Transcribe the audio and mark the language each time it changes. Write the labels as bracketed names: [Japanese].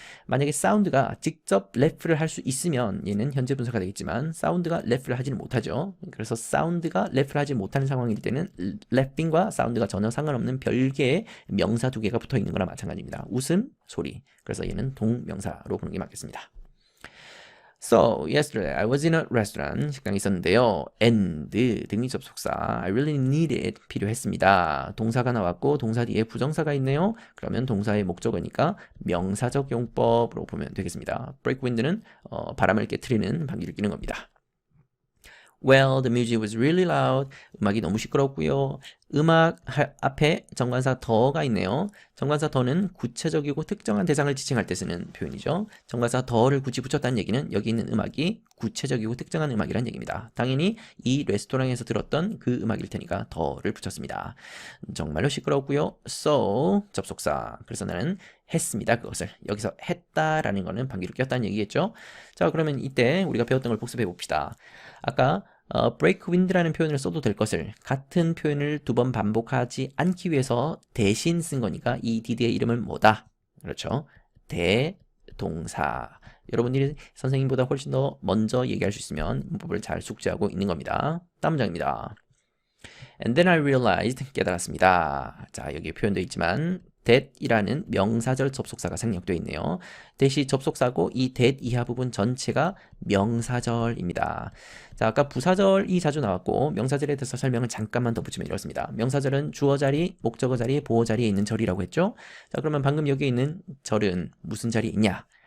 [Korean] 만약에 사운드가 직접 래프를 할 수 있으면 얘는 현재 분사가 되겠지만 사운드가 래프를 하지는 못하죠. 그래서 사운드가 래프를 하지 못하는 상황일 때는 래핑과 사운드가 전혀 상관없는 별개의 명사 두 개가 붙어 있는 거나 마찬가지입니다. 웃음, 소리. 그래서 얘는 동명사로 보는 게 맞겠습니다. [English] So, yesterday I was in a restaurant. [Korean] 식당에 있었는데요. [English] And [Korean] 등위 접속사 [English] I really need it [Korean] 필요했습니다. 동사가 나왔고 동사 뒤에 부정사가 있네요. 그러면 동사의 목적어니까 명사적 용법으로 보면 되겠습니다. [English] break wind [Korean] 는 바람을 깨트리는 방귀를 뀌는 겁니다. [English] Well, the music was really loud. [Korean] 음악이 너무 시끄럽고요. 음악 앞에 정관사 더가 있네요. 정관사 더는 구체적이고 특정한 대상을 지칭할 때 쓰는 표현이죠. 정관사 더를 굳이 붙였다는 얘기는 여기 있는 음악이 구체적이고 특정한 음악이란 얘기입니다. 당연히 이 레스토랑에서 들었던 그 음악일 테니까 더를 붙였습니다. 정말로 시끄럽고요. So, 접속사. 그래서 나는 했습니다. 그것을. 여기서 했다라는 거는 방귀를 꼈다는 얘기겠죠. 자, 그러면 이때 우리가 배웠던 걸 복습해 봅시다. 아까 [English] break wind [Korean] 라는 표현을 써도 될 것을 같은 표현을 두 번 반복하지 않기 위해서 대신 쓴 거니까 이 did의 이름은 뭐다? 그렇죠. 대동사. 여러분들이 선생님보다 훨씬 더 먼저 얘기할 수 있으면 문법을 잘 숙지하고 있는 겁니다. 다음 문장입니다. [English] And then I realized, [Korean] 깨달았습니다. 자, 여기 표현되어 있지만 that이라는 명사절 접속사가 생략되어 있네요. that이 접속사고 이 that 이하 부분 전체가 명사절입니다. 자, 아까 부사절이 자주 나왔고 명사절에 대해서 설명을 잠깐만 더 붙이면 이렇습니다. 명사절은 주어 자리, 목적어 자리, 보어 자리에 있는 절이라고 했죠. 자, 그러면 방금 여기 있는 절은 무슨 자리에 있냐?